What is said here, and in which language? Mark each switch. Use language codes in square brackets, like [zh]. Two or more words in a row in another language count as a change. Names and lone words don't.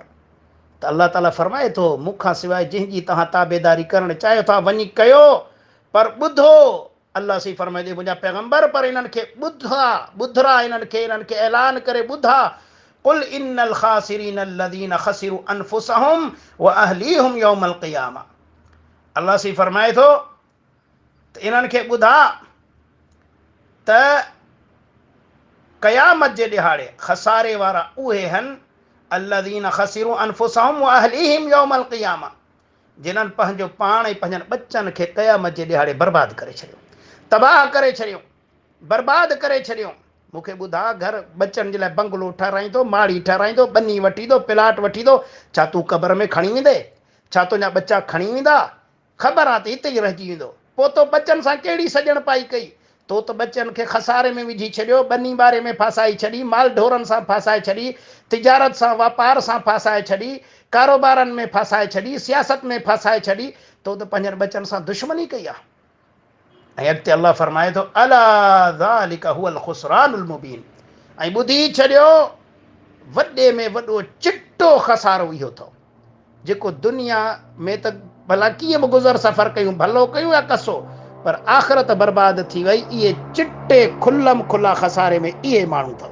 [sd] त अल्लाह ताला फरमाए थो, मूंखां सवाइ जंहिंजी तव्हां ताबेदारी करणु चाहियो था वञी कयो, पर ॿुधो, अल्लाह सी फरमाए थो मुंहिंजा पैगंबर, पर इन्हनि खे ॿुधरा, इन्हनि खे ऐलान करे ॿुधा। [ar] قل إن الخاسرين الذين خسروا أنفسهم وأهليهم يوم القيامة. [sd] अल्लाह सी फरमाए थो त इन्हनि खे ॿुधा त क़यामत जे ॾिहाड़े खसारे वारा उहे आहिनि [ar] الذين خسروا أنفسهم وأهليهم يوم القيامة, [sd] जिन्हनि पंहिंजो पाण ऐं पंहिंजनि बच्चनि खे क़यामत जे ॾिहाड़े बर्बादु करे छॾियो, तबाह करे छॾियो, बर्बादु करे छॾियो। मूंखे ॿुधा, घर बच्चनि जे लाइ बंगलो ठाराईंदो, माड़ी ठाराईंदो, ॿनी वठींदो, प्लाट वठींदो, छा तूं क़बर में खणी वेंदे? छा तुंहिंजा बच्चा खणी वेंदा? ख़बर आहे त हिते ई रहिजी वेंदो। पोइ तो बच्चनि सां कहिड़ी सॼण पाई कई? तो त बच्चनि खे खसारे में विझी छॾियो, ॿनी ॿारे में फासाए छॾी, माल ढोरनि सां फासाए छॾी, तिजारत सां वापार सां फासाए छॾी, कारोबारनि में फासाए छॾी, सियासत में फासाए छॾी। तो त पंहिंजनि बच्चनि सां दुश्मनी कई आहे। ऐं अॻिते अलाह फरमाए थो [ar] ألا ذلك هو الخسران المبين, [sd] ऐं ॿुधी छॾियो वॾे में वॾो चिट्टो खसारो इहो अथव, जेको दुनिया में त भला कीअं बि गुज़र सफ़र कयूं, भलो कयूं या कसो, पर आख़िरत बर्बाद थी वई। इहे चिट्टे खुलम खुला खसारे में इहे माण्हू अथव।